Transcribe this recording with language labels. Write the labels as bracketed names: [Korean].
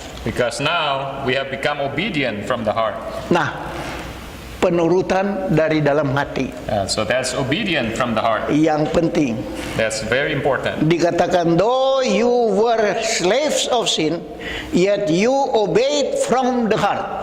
[English] because now we have become obedient from the heart. [Indonesian] Nah, penurutan dari dalam hati [English] So that's obedient from the heart. [Indonesian] yang penting. [English] That's very important. [Indonesian] Dikatakan, [English] though you were slaves of sin, yet you obeyed from the heart.